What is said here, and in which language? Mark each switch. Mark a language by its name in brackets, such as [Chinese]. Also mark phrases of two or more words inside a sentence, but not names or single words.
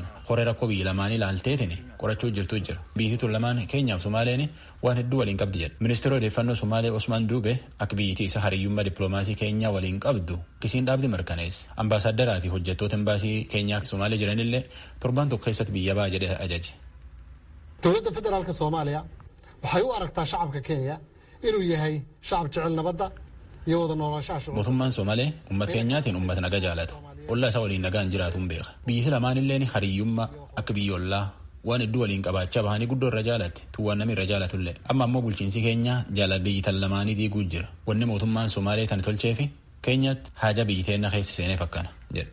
[Oromo] Horee rakkoo biyya lamaanii ilaalteetiin qorachuu jirtu jira. Biyyi tun lamaan Keenyaaf Somaaliyaa waan hedduu waliin qabdi jedha. Ministeera odeeffannoo Somaalee Osmaan Duube akka biyyittii isa hariyyummaa dippiloomaasii Keenyaa waliin qabdu kisiin dhaabdi mirkaneessa. Ambaasaaddaraa fi hojjettoota imbaasii Keenyaa Somaalee jiranillee torban tokko keessatti biyya ba'a jedhee ajaje. [Somali] Dowladda Federaalka Soomaaliyaa waxay u aragtaa shacabka Kenya inuu yahay shacab jecel nabadda iyo wada noolaanshaha shucuub. [Oromo] Mootummaan Soomalee uummata Keenyaatiin uummata nagaa jaalata. Ollaa isaa waliin nagaan jiraatuun beeka. Biyyi lamaanillee hariyyummaa akka biyya ollaa waan hedduu waliin qabaachaa bahanii guddoo irra jaalatti tuwwaan namni irra jaalatullee. Amma ammoo bulchiinsi Keenyaa jaalala biyyi tan lamaanii diiguu jira. Wanni mootummaan Soomalee tan tolcheefi Keenyaatti haaja biyyi teenna keessa seenee fakkaana jedha.